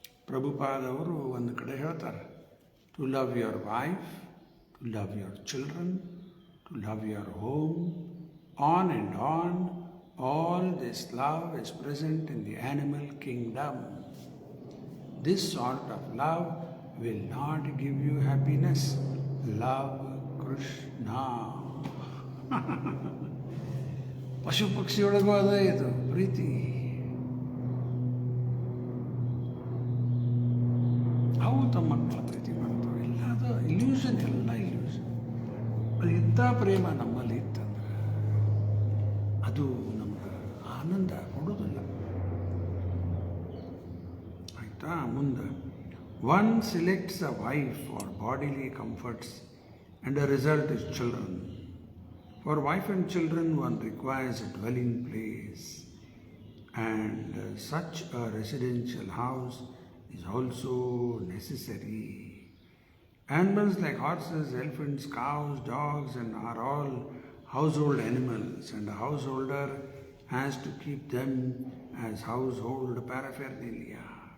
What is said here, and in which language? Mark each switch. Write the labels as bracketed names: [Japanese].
[Kannada] ಪ್ರಭುಪಾದವರು ಒಂದು ಕಡೆ ಹೇಳ್ತಾರೆ, [English] To love your wife, to love your children, to love your home, on and on. All this love is present in the animal kingdom. This sort of love will not give you happiness. Love Krishna. [Kannada] ಪಶು ಪಕ್ಷಿಯೊಳಗೂ ಅದೇ ಇದು ಪ್ರೀತಿ. ಅವು ತಮ್ಮ ಮಕ್ಕಳ ಪ್ರೀತಿ ಮಾಡ್ತವೆ. ಎಲ್ಲ ಅದು illusion, ಎಲ್ಲ ಇಲ್ಯೂಷನ್. ಅದು ಇಂಥ ಪ್ರೇಮ ನಮ್ಮಲ್ಲಿ ಇತ್ತಂದ್ರೆ ಅದು ನಮ್ಗೆ ಆನಂದ ಕೊಡೋದಿಲ್ಲ. ಆಯಿತಾ? ಮುಂದೆ [English] One selects a wife for bodily comforts and the result is children. For wife and children, one requires a dwelling place, and such a residential house is also necessary. Animals like horses, elephants, cows, dogs, and are all household animals, and a householder has to keep them as household paraphernalia.